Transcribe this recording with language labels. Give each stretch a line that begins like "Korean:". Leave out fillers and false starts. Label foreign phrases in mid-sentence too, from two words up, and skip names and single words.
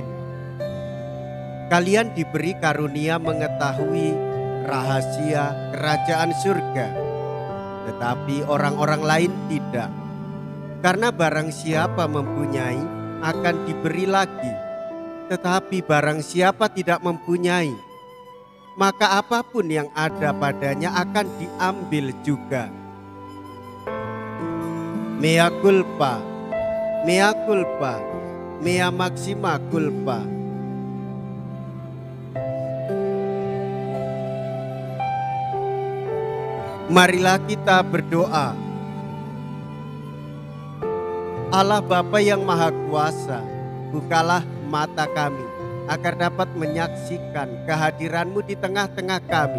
Indonesian: Kalian diberi karunia mengetahui rahasia kerajaan surga, tetapi orang-orang lain tidak. Karena barang siapa mempunyai akan diberi lagi, tetapi barang siapa tidak mempunyai, maka apapun yang ada padanya akan diambil juga.
Latin: Mea culpa, mea culpa, mea maxima culpa.
Indonesian: Marilah kita berdoa. Allah Bapa yang Maha Kuasa, bukalah mata kami agar dapat menyaksikan kehadiran-Mu di tengah-tengah kami.